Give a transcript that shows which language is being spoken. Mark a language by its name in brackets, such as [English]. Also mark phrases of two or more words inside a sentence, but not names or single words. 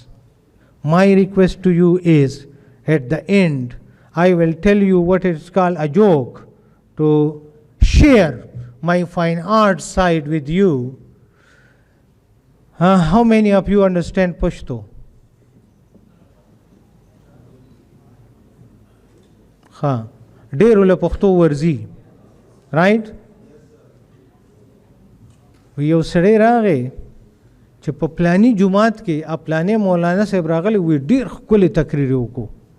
[English] My request to you is, at the end, I will tell you what is called a joke, to share my fine art side with you. How many of you understand Pashto? [Pashto] ډېرو له پښتو ورځي. [English] Right? [Pashto] یو سړی راغی چې په پلانی جماعت کې پلانی مولانا صاحب راغلی وی ډېر ښکلی تقریر وکړو.